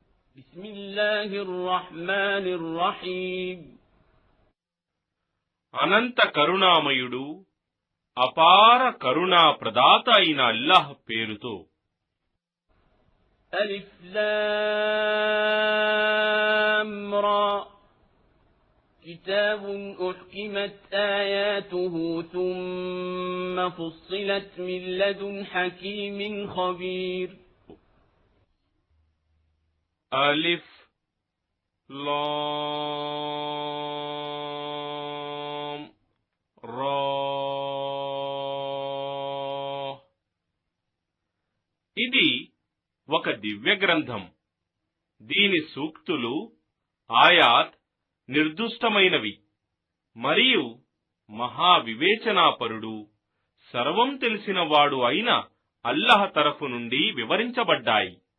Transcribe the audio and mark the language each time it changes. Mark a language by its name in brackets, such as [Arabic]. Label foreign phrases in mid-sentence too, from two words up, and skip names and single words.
[Arabic] بسم الله الرحمن الرحيم. [Telugu] అనంత కరుణామయుడు అపార కరుణా ప్రదాత అయిన అల్లాహ్ పేరుతో. [Arabic] ألف لام را. كتاب أحكمت آياته ثم فصلت من لدن حكيم خبير. ألف لام را. [Telugu] ఇది ఒక దివ్య గ్రంథం. దీని సూక్తులు ఆయాత్ నిర్దుష్టమైనవి మరియు మహావివేచనాపరుడు సర్వం తెలిసినవాడు అయిన అల్లాహ్ తరఫు నుండి వివరించబడ్డాయి.